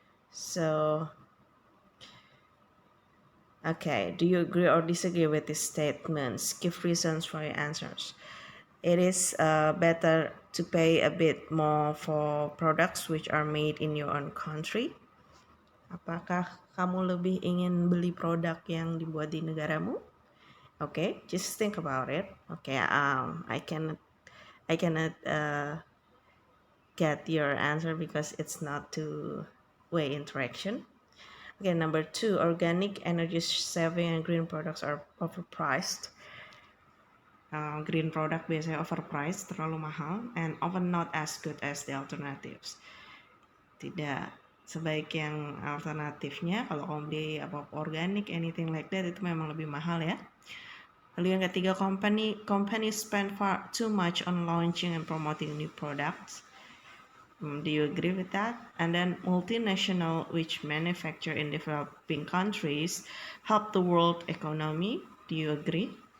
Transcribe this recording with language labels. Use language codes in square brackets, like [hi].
[en] So Okay, do you agree or disagree with these statements? Give reasons for your answers. It is better to pay a bit more for products which are made in your own country. [id] Apakah kamu lebih ingin beli produk yang dibuat di negaramu? [en] Okay, just think about it. Okay, I cannot get your answer because it's not two-way interaction. Okay, number two, organic, energy saving, and green products are overpriced. Green product biasanya overpriced, [id] terlalu mahal, [en] and often not as good as the alternatives. [id] Tidak sebaik yang alternatifnya. Kalau kamu beli apa organic, [en] anything like that, [id] itu memang lebih mahal ya. Lalu yang ketiga, [en] companies spend far too much on launching and promoting new products. Do you agree with that? And then multinational which manufacture in developing countries help the world economy. Do you agree?